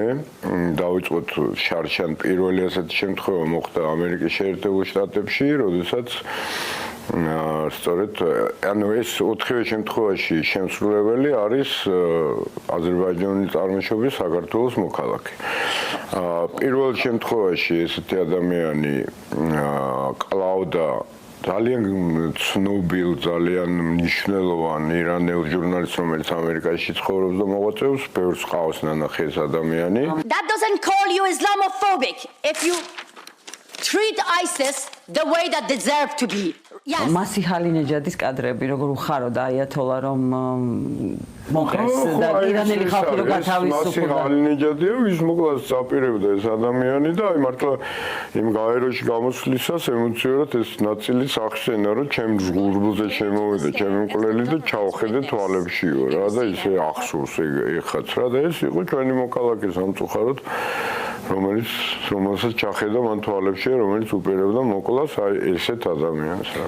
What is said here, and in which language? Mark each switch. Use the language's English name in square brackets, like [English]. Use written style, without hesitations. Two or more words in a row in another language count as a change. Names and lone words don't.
[Georgian] დავიწყოთ შარშან პირველი ასეთი შემთხვევა მოხდა ამერიკის შეერთებულ შტატებში, როდესაც სწორედ ანუ ეს 4-ვე შემთხვევაში შემსრულებელი არის აზერბაიჯანის წარმოშობის საქართველოს მოქალაქე. პირველ შემთხვევაში ესეთი ადამიანი კლავდა ძალიან ცნობილ, ძალიან მნიშვნელოვან ირანელ ჟურნალისტს, რომელიც ამერიკაში ცხოვრობს და მოღვაწეობს, ბევრს ყავს ნანახი ეს ადამიანი. [English] That doesn't call you Islamophobic if you treat ISIS the way that deserve to be. Yes. [Georgian] მასი ჰალინეჯადის კადრები, როგორ უხაროდა აიათოლა რომ მოხეს და ირანელი ხალხი რო გათავისუფლდა. მასი ჰალინეჯადია, ვის მოკლას წაპირებდა ეს ადამიანი და აი მართლა იმ გაეროში გამოსვლისას ემოციურად ეს ნაწილიც ახსენა, რომ ჩემს ღურბულზე შემოვიდა ჩემი მკვლელი და ჩავხედე თვალებშიო რა და ისე ახსოვს ეხაც რა და ეს იყო ჩვენი მოქალაქე სამწუხაროდ რომელსაც ჩახედა მან თვალებში, რომელიც უპირებდა მოკლას აი ესეთ ადამიანს რა.